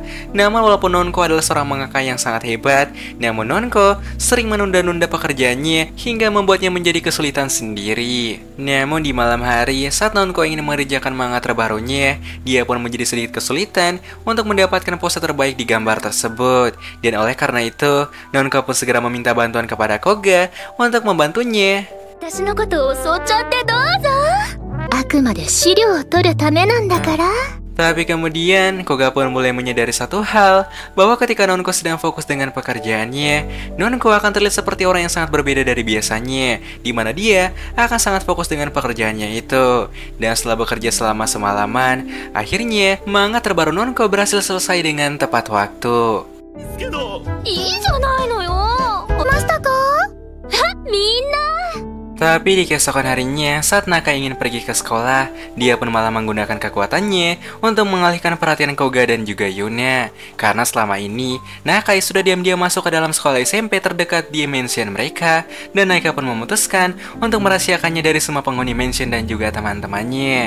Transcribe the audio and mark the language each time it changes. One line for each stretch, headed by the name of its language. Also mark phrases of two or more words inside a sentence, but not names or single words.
Indonesian: Namun walaupun Nonko adalah seorang mangaka yang sangat hebat, namun Nonko sering menunda-nunda pekerjaannya hingga membuatnya menjadi kesulitan sendiri. Namun di malam hari, saat Nonko ingin mengerjakan manga terbarunya, dia pun menjadi sedikit kesulitan untuk mendapatkan pose terbaik di gambar tersebut. Dan oleh karena itu, Nonko pun segera meminta bantuan kepada Koga untuk membantunya.
Japanese: 私のことを襲っちゃってどうぞ。あくまで資料を取るためなんだから。
Indonesian: Tapi kemudian, Koga pun mulai menyadari satu hal, bahwa ketika Nonko sedang fokus dengan pekerjaannya, Nonko akan terlihat seperti orang yang sangat berbeda dari biasanya, di mana dia akan sangat fokus dengan pekerjaannya itu. Dan setelah bekerja selama semalaman, akhirnya manga terbaru Nonko berhasil selesai dengan tepat waktu.
Japanese: いいじゃないのよ。ましたか？みんな。
Indonesian: Tapi di keesokan harinya, saat Naka ingin pergi ke sekolah, dia pun malah menggunakan kekuatannya untuk mengalihkan perhatian Koga dan juga Yuna. Karena selama ini, Naka sudah diam-diam masuk ke dalam sekolah SMP terdekat di mansion mereka, dan Naka pun memutuskan untuk merahasiakannya dari semua penghuni mansion dan juga teman-temannya.